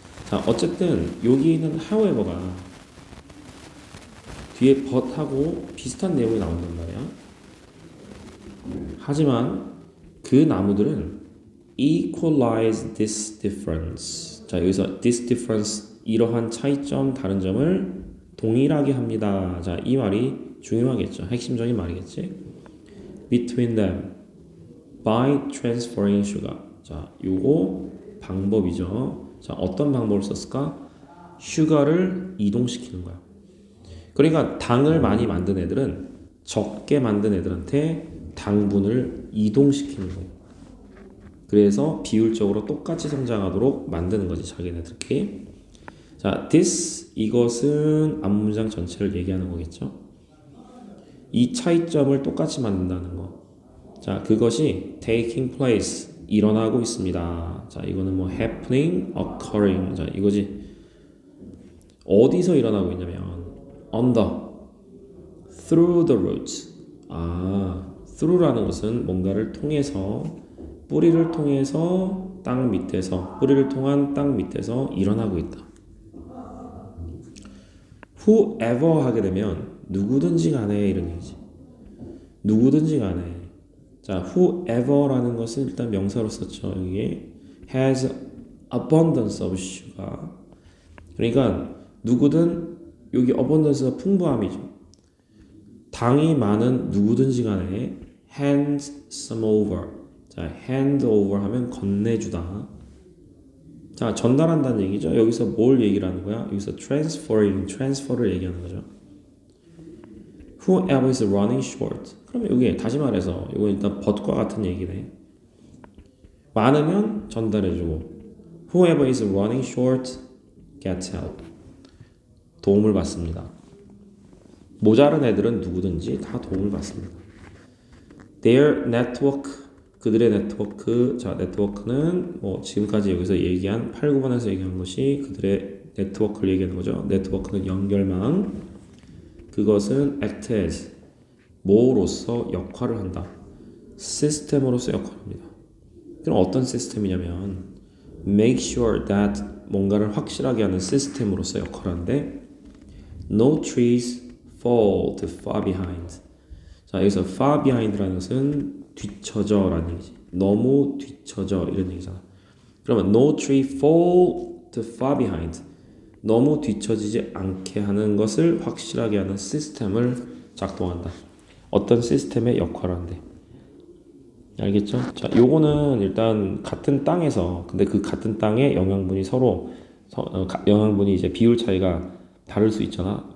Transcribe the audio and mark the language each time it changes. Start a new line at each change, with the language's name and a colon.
Korean: 자, 어쨌든 여기 있는 however가 뒤에 but하고 비슷한 내용이 나온단 말이야. 하지만 그 나무들은
English: equalize this difference.
Korean: 자, 여기서
English: this difference
Korean: 이러한 차이점, 다른 점을 동일하게 합니다. 자, 이 말이 중요하겠죠. 핵심적인 말이겠지.
English: Between them by transferring sugar.
Korean: 자, 요거 방법이죠. 자, 어떤 방법을 썼을까? 슈가를 이동시키는 거야. 그러니까 당을 많이 만든 애들은 적게 만든 애들한테 당분을 이동시키는 거예요. 그래서 비율적으로 똑같이 성장하도록 만드는 거지, 자기네들끼리. 자, this 이것은 앞문장 전체를 얘기하는 거겠죠. 이 차이점을 똑같이 만든다는 거. 자, 그것이
English: taking place
Korean: 일어나고 있습니다. 자, 이거는 뭐
English: happening, occurring.
Korean: 자, 이거지. 어디서 일어나고 있냐면
English: on the, through the roots.
Korean: 아, through라는 것은 뭔가를 통해서, 뿌리를 통해서 땅 밑에서, 뿌리를 통한 땅 밑에서 일어나고 있다. whoever 하게 되면 누구든지 간에 이런 얘기지. 누구든지 간에. 자, whoever라는 것은 일단 명사로 썼죠.
English: 여기에 has abundance of sugar.
Korean: 그러니까 누구든, 여기 abundance가 풍부함이죠. 당이 많은 누구든지 간에
English: hand some over.
Korean: 자,
English: hand over
Korean: 하면 건네주다. 자, 전달한다는 얘기죠. 여기서 뭘 얘기를 하는 거야? 여기서 transfer를 얘기하는 거죠.
English: Whoever is running short.
Korean: 그러면 여기 다시 말해서 이거 일단 but과 같은 얘기네. 많으면 전달해주고,
English: whoever is running short gets help.
Korean: 도움을 받습니다. 모자란 애들은 누구든지 다 도움을 받습니다.
English: Their network,
Korean: 그들의 네트워크. 자, 네트워크는 뭐 지금까지 여기서 얘기한 8, 9번에서 얘기한 것이 그들의 네트워크를 얘기하는 거죠. 네트워크는 연결망. 그것은
English: act as,
Korean: 뭐로서 역할을 한다. 시스템으로서 역할을 합니다. 그럼 어떤 시스템이냐면
English: make sure that,
Korean: 뭔가를 확실하게 하는 시스템으로서 역할을 하는데
English: no trees fall to far behind.
Korean: 자, 여기서
English: far behind
Korean: 라는 것은 뒤처져 라는 얘기지. 너무 뒤처져 이런 얘기잖아. 그러면
English: no tree fall to far behind.
Korean: 너무 뒤처지지 않게 하는 것을 확실하게 하는 시스템을 작동한다. 어떤 시스템의 역할을 한대. 알겠죠? 자, 요거는 일단 같은 땅에서, 근데 그 같은 땅에 영양분이 서로 영양분이 이제 비율 차이가 다를 수 있잖아.